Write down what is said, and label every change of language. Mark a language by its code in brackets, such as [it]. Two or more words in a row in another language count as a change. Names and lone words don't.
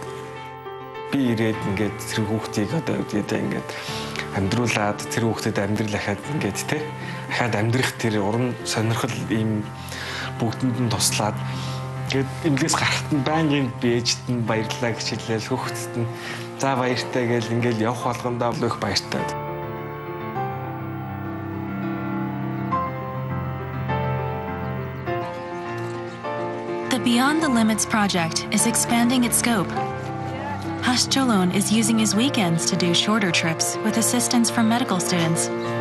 [mn] Би ирээд ингээд тэр хүүхдийг одоо ингээд амьдруулад тэр хүүхдэд амьдрал ахаад ингээд те ахаад амьдрах тэр уран сонирхол ийм бүгдэнд нь туслаад ингээд эмнэлгээс гарахт нь байнгын бэжт нь баярлалаа гэж хэлээл хүүхдэд нь за баяртай гэж ингээд явах болгондоо их баяртай. [en] The Beyond the Limits project is expanding its scope. Hascholon is using his weekends to do shorter trips with assistance from medical students.